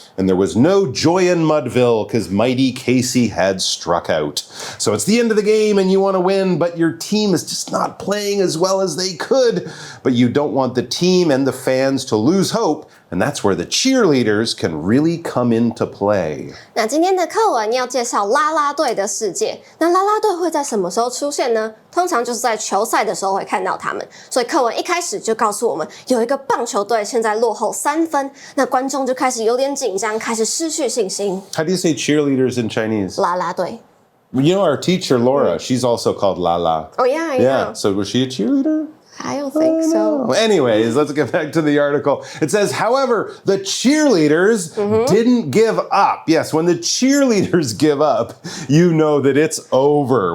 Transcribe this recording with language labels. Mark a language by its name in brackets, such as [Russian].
[English] And there was no joy in Mudville because mighty Casey had struck out. So it's the end of the game and you want to win, but your team is just not playing as well as they could. But you don't want the team and the fans to lose hope. And that's where the cheerleaders can really come into play. [Chinese] 那今天的课文要介绍啦啦队的世界。那啦啦队会在什么时候出现呢？通常就是在球赛的时候会看到他们。所以课文一开始就告诉我们，有一个棒球队现在落后3分，那观众就开始有点紧张，开始失去信心。 [English] How do you say cheerleaders in Chinese? [Chinese] 啦啦队。 [English] You know our teacher Laura, she's also called Lala. Oh yeah, yeah. So was she a cheerleader? I don't think so. Anyways, let's get back to the article. It says, however, the cheerleaders didn't give up. Yes, when the cheerleaders give up, you know that it's over.